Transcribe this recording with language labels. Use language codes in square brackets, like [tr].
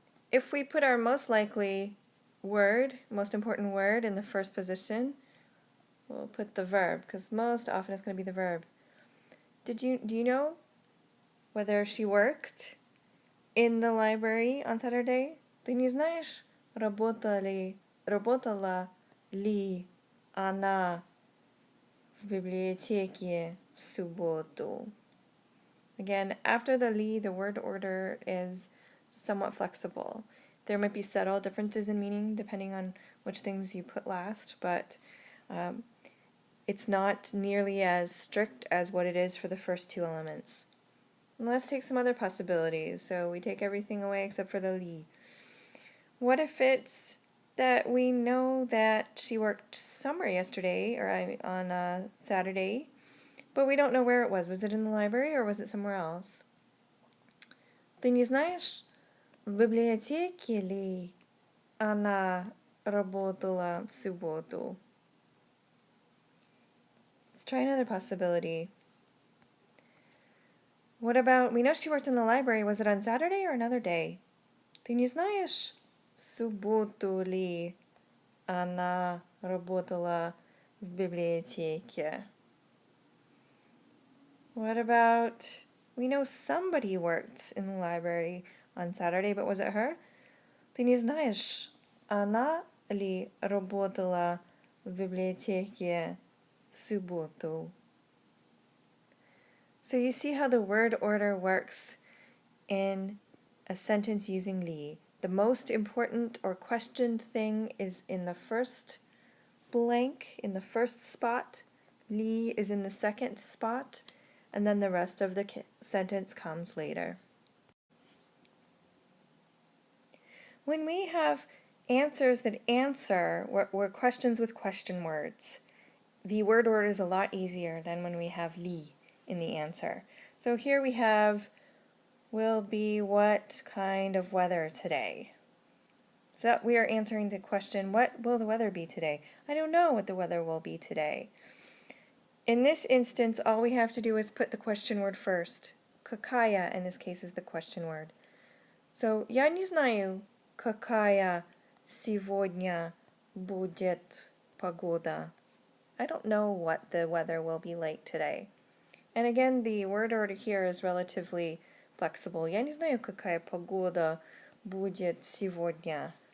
[en] If we put our most likely word, most important word, in the first position, we'll put the verb, because most often it's going to be the verb. Do you know whether she worked in the library on Saturday? [ru] Ты не знаешь, работала ли она в библиотеке в субботу? [en] Again, after the li, the word order is somewhat flexible. There might be subtle differences in meaning depending on which things you put last, but it's not nearly as strict as what it is for the first two elements. And let's take some other possibilities. So we take everything away except for the li. What if it's that we know that she worked somewhere yesterday or on Saturday, but we don't know where it was. Was it in the library or was it somewhere else? [ru] Ты не знаешь, в библиотеке ли она работала в субботу? [en] Let's try another possibility. What about, we know she worked in the library. Was it on Saturday or another day? [ru] Ты не знаешь, в субботу ли Она работала в библиотеке. [en] What about, we know somebody worked in the library on Saturday, but was it her? [ru] Ты не знаешь, она ли работала в библиотеке в субботу? [en] So you see how the word order works in a sentence using li. The most important or questioned thing is in the first blank, in the first spot. Li is in the second spot, and then the rest of the sentence comes later. When we have answers that answer, or questions with question words, the word order is a lot easier than when we have li in the answer. So here we have, will be what kind of weather today? So that we are answering the question, what will the weather be today? I don't know what the weather will be today. In this instance, all we have to do is put the question word first. Какая, in this case, is the question word. [ru] So, я не знаю, какая сегодня будет погода. [en] I don't know what the weather will be like today. And again, the word order here is relatively flexible. [ru] Я не знаю, какая погода будет сегодня.